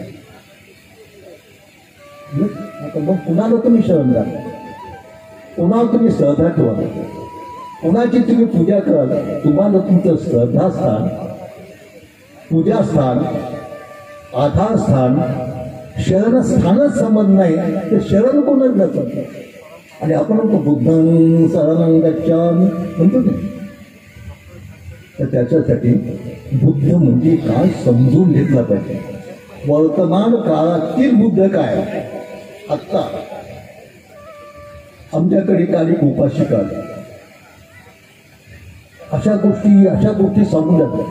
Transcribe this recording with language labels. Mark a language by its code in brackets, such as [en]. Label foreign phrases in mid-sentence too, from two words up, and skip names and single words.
[mr] आता मग कुणाला तुम्ही शरण द्या, कुणाला तुम्ही श्रद्धा ठेवा, कुणाची तुम्ही पूजा कराल. तुम्हाला तुमचं श्रद्धास्थान पूजास्थान आधारस्थान शरणस्थानच समज नाही तर शरण कोणच जातं. आणि आपण [pi] बुद्धं शरणं गच्छामि [mr] म्हणतो नाही. तर त्याच्यासाठी बुद्ध म्हणजे काय समजून घेतलं पाहिजे. वर्तमान काळातील बुद्ध काय. आत्ता आमच्याकडे काल एक उपासिका अशा गोष्टी सांगू लागल्या.